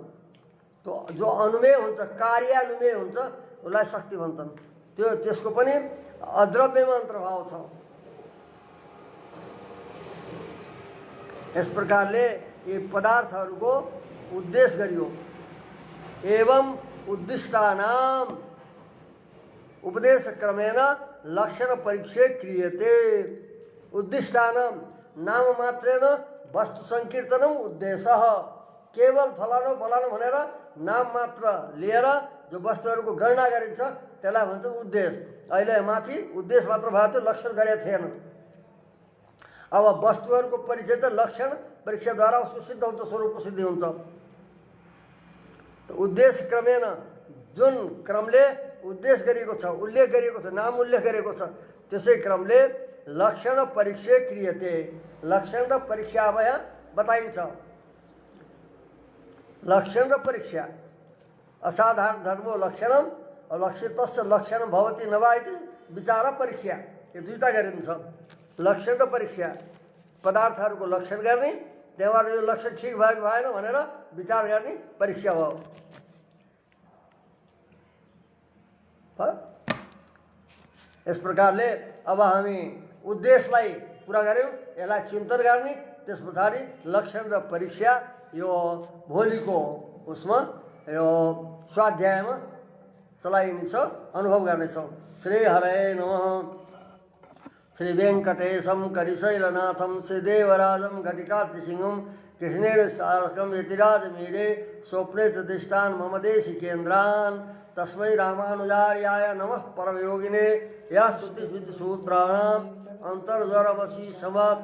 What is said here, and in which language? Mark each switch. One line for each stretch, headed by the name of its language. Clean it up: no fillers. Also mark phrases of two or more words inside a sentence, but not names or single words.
Nepali: त्यो जो अनुमेय हुन्छ, कार्यानुमेय हुन्छ, उसलाई शक्ति भन्छन्। त्यो त्यसको पनि अद्रव्यमा अन्तर्भाव छ। यस प्रकारले यी पदार्थहरूको उद्देश्य गरियो।
Sanskrit: एवं उद्दिष्टानाम उपदेश क्रमेण लक्षण परीक्षे क्रियते। उद्दिष्टानाम नाम मात्रेन वस्तु संकीर्तनम उद्देश्य।
Nepali: केवल फलानो फलानो भनेर नाम मात्र लिएर जो वस्तुहरूको गणना गरिन्छ त्यसलाई भन्छन् उद्देश्य। अहिले माथि उद्देश्य मात्र भएको थियो, लक्षण गरेका थिएन। अब वस्तुहरूको परिचय त लक्षण परीक्षाद्वारा उसको सिद्ध हुन्छ, स्वरूपको सिद्धि हुन्छ।
Sanskrit: तो उद्देश्य क्रमेण
Nepali: जुन क्रमले उद्देश्य गरिएको छ, उल्लेख गरिएको छ, नाम उल्लेख गरिएको छ, त्यसै क्रमले लक्षण परीक्षा क्रियते। लक्षण र परीक्षा अब यहाँ बताइन्छ। लक्षण र परीक्षा
Sanskrit: असाधारण धर्मो लक्षणम लक्षितस्य लक्षणम भवति नवा इति विचार परीक्षा,
Nepali: यो दुईटा गरिन्छ। लक्षण र परीक्षा, पदार्थहरूको लक्षण गर्ने, त्यहाँबाट यो लक्षण ठिक भयो कि भएन भनेर विचार गर्ने परीक्षा हो। यस प्रकारले अब हामी उद्देश्यलाई पुरा गऱ्यौँ, यसलाई चिन्तन गर्ने, त्यस पछाडि लक्षण र परीक्षा यो भोलिको उसमा यो स्वाध्यायमा चलाइनेछ, अनुभव गर्नेछौँ।
Sanskrit: श्री हरे नमः। श्री वेङ्कटेशं करिशैलनाथं श्रीदेवराजं घटिकातिसिंहं कृष्णेन साकं यतिराजमीडे स्वप्ने च दृष्टान् मम देशिकेन्द्रान् तस्मै रामानुजार्याय नमः परमयोगिने यः स्तुतिस्मृतिसूत्राणाम् अन्तर्ज्वरमसि समत्।